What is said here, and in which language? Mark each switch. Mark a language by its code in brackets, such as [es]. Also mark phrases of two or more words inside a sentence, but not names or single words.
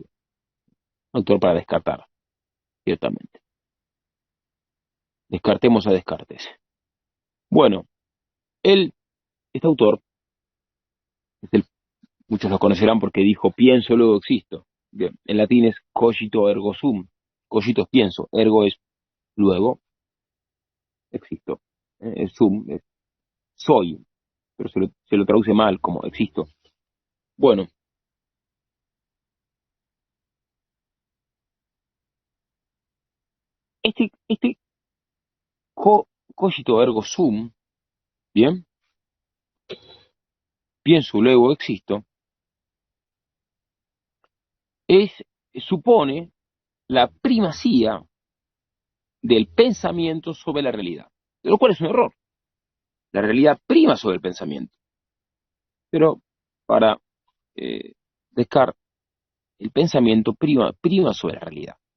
[es] Autor para descartar, ciertamente. Descartemos a Descartes. Bueno, este autor, es muchos lo conocerán porque dijo pienso, luego existo. Bien, en latín es [la] cogito ergo sum. [es] Cogito es pienso, ergo es luego, existo. Sum es soy, pero se lo traduce mal como existo. Bueno, este [la] cogito ergo sum, [es] bien, pienso, luego existo, es, supone la primacía del pensamiento sobre la realidad, lo cual es un error. La realidad prima sobre el pensamiento. Pero para eh, Descartes, el pensamiento prima sobre la realidad.